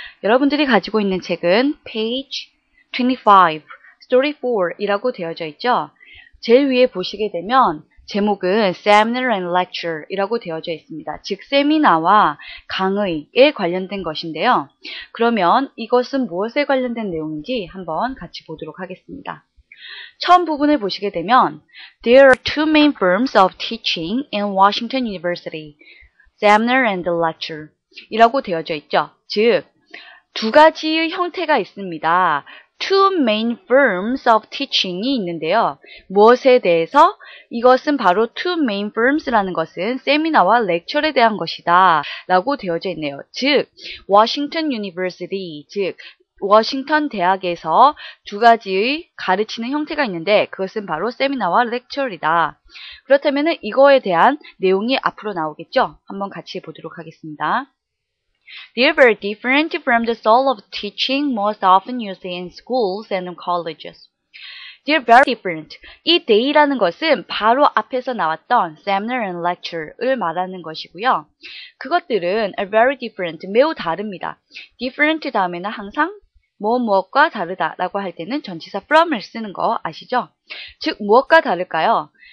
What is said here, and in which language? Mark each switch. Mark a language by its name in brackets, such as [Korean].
[Korean] 여러분들이 가지고 있는 책은 [English] page 25 Story 4 [Korean] 이라고 되어져 있죠. 제일 위에 보시게 되면 제목은 [English] Seminar and Lecture [Korean] 이라고 되어져 있습니다. 즉 세미나와 강의에 관련된 것인데요. 그러면 이것은 무엇에 관련된 내용인지 한번 같이 보도록 하겠습니다. 처음 부분을 보시게 되면 [English] There are two main forms of teaching in Washington University, Seminar and Lecture [Korean] 이라고 되어져 있죠. 즉, 두 가지의 형태가 있습니다. [English] Two main forms of teaching이 [Korean] 있는데요. 무엇에 대해서? 이것은 바로 [English] two main forms [Korean] 라는 것은 세미나와 렉처에 대한 것이다 라고 되어져 있네요. 즉, Washington University, 즉 워싱턴 대학에서 두 가지의 가르치는 형태가 있는데 그것은 바로 세미나와 렉처이다. 그렇다면 이거에 대한 내용이 앞으로 나오겠죠? 한번 같이 보도록 하겠습니다. [English] They are very different from the style of teaching most often used in schools and colleges. They are very different. [Korean] 이 they라는 것은 바로 앞에서 나왔던 [English] seminar and lecture [Korean] 를 말하는 것이고요. 그것들은 [English] are very different, [Korean] 매우 다릅니다. different 다음에는 항상 무엇과 다르다라고 할 때는 전치사 from을 쓰는 거 아시죠? 즉 무엇과 다를까요?